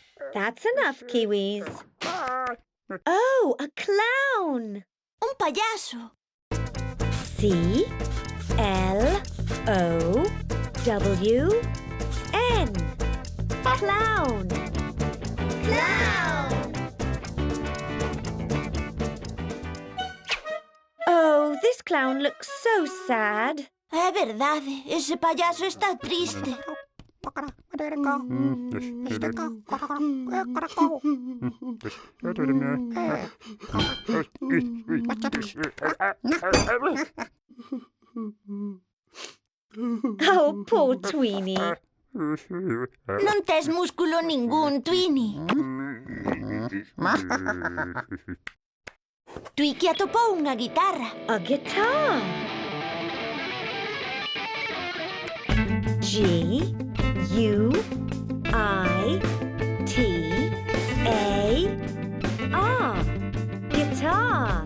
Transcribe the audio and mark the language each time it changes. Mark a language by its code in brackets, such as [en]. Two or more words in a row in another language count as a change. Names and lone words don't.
[en] That's enough, Kiwis. Oh, a clown. [gl] Un payaso. [en] C-L-O-W-N. Clown. Clown. Oh, this clown looks so sad. [gl] É verdade, ese payaso está triste. [en] Oh, poor Tweenie. [gl] Non tes músculo ningún, Twini. Twiki atopou unha guitarra. [en] A guitar. G-U-I-T-A-R. Guitar.